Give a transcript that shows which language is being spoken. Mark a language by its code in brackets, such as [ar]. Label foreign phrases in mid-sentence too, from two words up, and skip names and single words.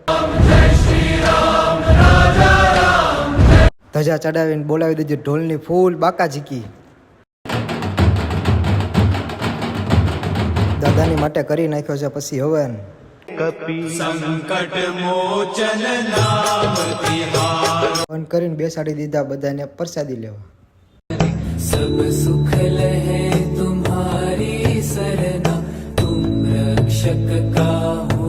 [gu] ધજા ચડાવીને બોલાવી દીધી ઢોલની ફૂલ બાકાઝીકી. દાદાની માટે કરી નાખ્યો છે પછી હવન. હવન કરીને બેસાડી દીધા બધાને પ્રસાદી લેવા. [hi] सब सुख लहे तुम्हारी सरना तुम रक्षक का